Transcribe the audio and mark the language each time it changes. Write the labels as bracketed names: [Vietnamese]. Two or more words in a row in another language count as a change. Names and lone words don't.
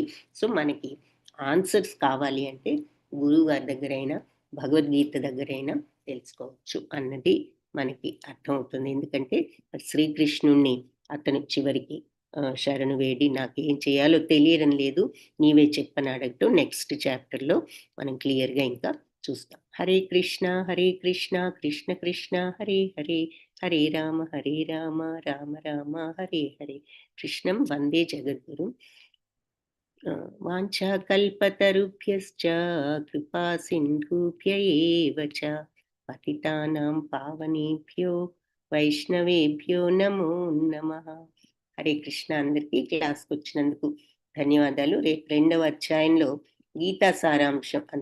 [Telugu] సో మనకి ఆన్సర్స్ కావాలి అంటే గురువు గారి దగ్గరైనా భగవద్గీత దగ్గరైనా తెలుసుకోవచ్చు అన్నది మనకి అర్థమవుతుంది. ఎందుకంటే శ్రీకృష్ణుణ్ణి అతను చివరికి శరణు వేడి నాకేం చేయాలో తెలియడం లేదు, నీవే చెప్పని అడగటం [English] next chapterలో [Telugu] మనం క్లియర్గా ఇంకా చూస్తాం. [Sanskrit] హరే కృష్ణ కృష్ణ కృష్ణ హరే హరే, హరే రామ రామ రామ హరే హరే. కృష్ణం వందే జగద్గురు. వాంఛాకల్పతరుభ్యశ్చ కృపా సింధుభ్య ఏవ చ పతితానాం పావనేభ్యో వైష్ణవేభ్యో నమో నమః. హరే కృష్ణ. [Telugu] అందరికీ క్లాస్కి వచ్చినందుకు ధన్యవాదాలు. రేపు 2వ అధ్యాయంలో గీతా సారాంశం అంత